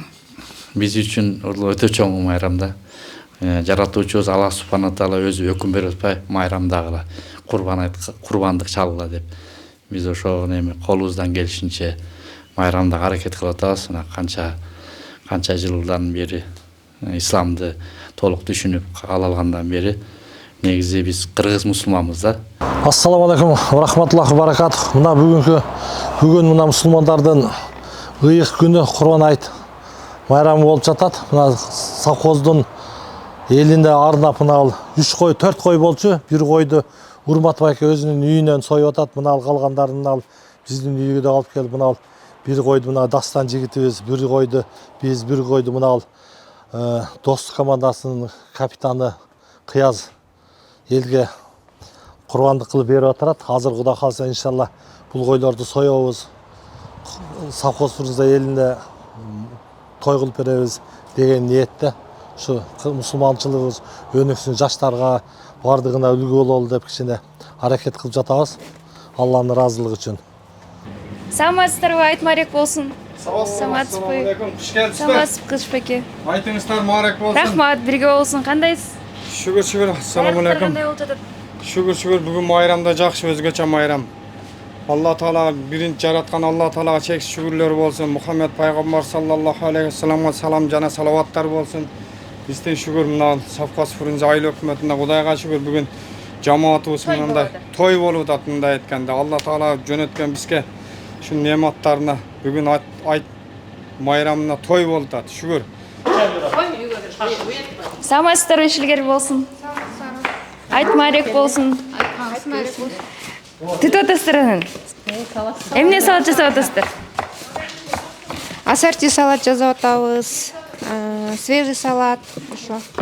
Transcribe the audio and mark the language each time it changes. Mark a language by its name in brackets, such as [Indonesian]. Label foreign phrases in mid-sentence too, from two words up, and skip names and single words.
[Kyrgyz] Биз үчүн өтө чоң майрам да. Жаратуучубуз Алла [Arabic] سبحانه تعالى [Kyrgyz] өзү өкүм берип атпайбы, майрамдагыла курбандык чалгыла деп. Биз ошо колубуздан келишинче майрамдага аракет кылып атабыз. Канча жылдан бери исламды толук түшүнүп ала алгандан бери негизи биз кыргыз мусулманбыз да. [Arabic] السلام عليكم، رحمة الله وبركاته. [Kyrgyz] Мына бүгүн мына мусулмандардын ыйык күнү Курбан айт майрамы болуп жатат. Мына совхоздун Элинде арнап мына 3 кой, 4 кой болчу. Бир койду Урмат байке өзүнүн үйүнөн союп атат. Мына калгандарын биздин үйгө да алып келип мына бир койду мына Дастан жигитибиз, бир койду биз, бир койду мына Достук командасынын капитаны Кыяз элге курбандык кылып берип атат. Азыр Кудай кааласа иншалла бул койлорду соебуз. Совхозубузда элинде той кылып беребиз деген ниетте. [Turkish] Şu musulmançılığımız önüksün [Kyrgyz] жаштарга бардыгына үлгү бололу деп кичине аракет кылып жатабыз. Алланын ыраазылыгы үчүн. Саламатсыздарбы, айт маарек болсун. Саламатсызбы. Куш келипсиздер. Саламатсызбы, кыш беке. Айтыңыздар маарек болсун. Рахмат, бирге болсун. Кандайсыз? Шүгүр. [Arabic] السلام عليكم. [Kyrgyz] Кандай болуп жатат? Шүгүр. Бүгүн майрамда жакшы, өзгөчө майрам. Алла Таала биринчи жараткан Алла Таалага чексиз шүгүрлөр болсун. Мухаммед пайгамбар [Arabic] صلى الله عليه وسلم [Kyrgyz] салам жана салаваттар болсун. Бизден шүгүр мына Совхоз Фрунзе айыл өкмөтүнө Кудайга шүгүр бүгүн жамаатыбыз мындай той болуп атат мындай айтканда. Алла Таала жөнөткөн бизге [Turkish] şu nematlarına bugün ayt bayramına toy oldu şükür. [Kyrgyz] Саламатсыздарбы, ишилгер болсун. Айт маарек болсун. Титип атасыздар анан? Эмне салат жасап атасыздар? Ассорти салат жасап атабыз. [Russian] Свежий салат. [Kyrgyz] Ошо.